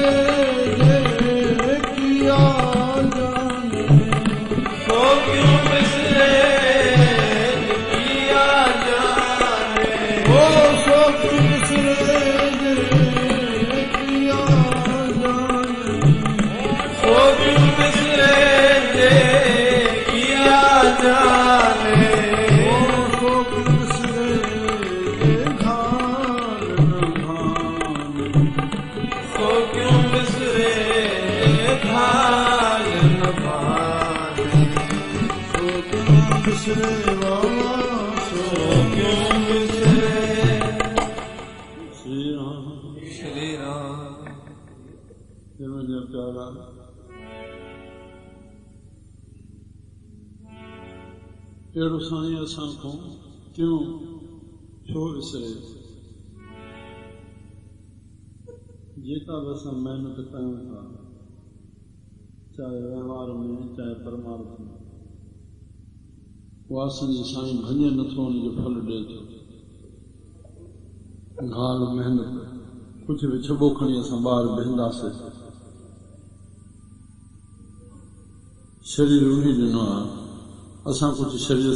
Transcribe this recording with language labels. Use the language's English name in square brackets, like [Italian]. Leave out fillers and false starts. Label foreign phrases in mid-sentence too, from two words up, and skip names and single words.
[Punjabi] ਜੇ ਕੀਆ ਜਾਣੇ ਸੋ ਕਿਉਂ ਬਿਸਰੇ ਜੇ ਕੀਆ ਜਾਣੇ ਹੋ ਸੋ ਕਿਉਂ ਬਿਸਰੇ ਜੇ ਕੀਆ ਜਾਣੇ ਸੋ ਕਿਉਂ ਬਿਸਰੇ ਜੇ ਕੀਆ ਜਾਣੇ ਹੋ ਸੋ ਕਿਉਂ ਬਿਸਰੇ ਜੇ ਘਾਲ ਨ ਭਾਨੇ ਸੋ ਕਿਉਂ ਬਿਸਰੇ ਜੇ ਘਾਲ ਨ ਭਾਨੇ ਸੋ ਕਿਉਂ ਬਿਸਰੇ ਬਾਬਾ ਸੋ ਕਿਉਂ ਬਿਸਰੇ। श्री राम श्री राम [Sindhi] मुंहिंजा प्यारा अहिड़ो साईं असां खां क्यों छो विसरे जेका बि असां महिनत कयूं था चाहे व्यवहार में चाहे परमार्थ में उहा असांजी साईं भञे नथो उनजो फल ॾिए थो। घाल महिनत कुझु बि छॿो खणी असां ॿाहिरि बीहंदासीं शरीर उन ॾिनो आहे असां कुझु शरीर